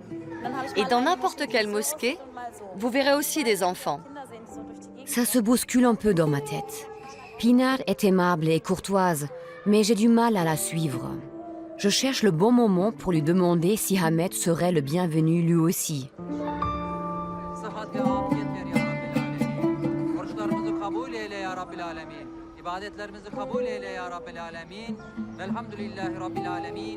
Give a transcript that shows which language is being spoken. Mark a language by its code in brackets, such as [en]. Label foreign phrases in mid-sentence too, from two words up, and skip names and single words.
[fr] Et dans n'importe quelle mosquée, vous verrez aussi des enfants. Ça se bouscule un peu dans ma tête. Pınar est aimable et courtoise, mais j'ai du mal à la suivre. Je cherche le bon moment pour lui demander si Ahmed serait le bienvenu lui aussi. [tr] İbadetlerimizi kabul eyle ya Rabbil Alemin. Velhamdülillahi Rabbil Alemin.